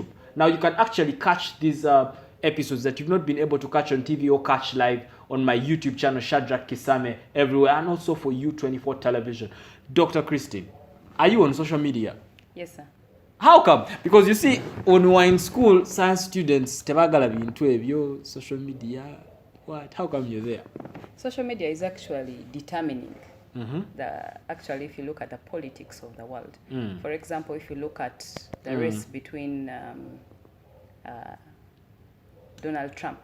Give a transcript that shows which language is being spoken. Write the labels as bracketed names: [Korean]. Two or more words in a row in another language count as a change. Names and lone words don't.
[English] Now, you can actually catch these episodes that you've not been able to catch on TV or catch live on my YouTube channel, Shadrach Kisame, everywhere, and also for U24 Television. Dr. Christine, are you on social media? Yes, sir. How come? Because you see, when we were in school, science students, [Ganda] tebagala bintu ebyo, [English] social media, what? How come you're there? Social media is actually determining actually, if you look at the politics of the world. For example, if you look at the race between Donald Trump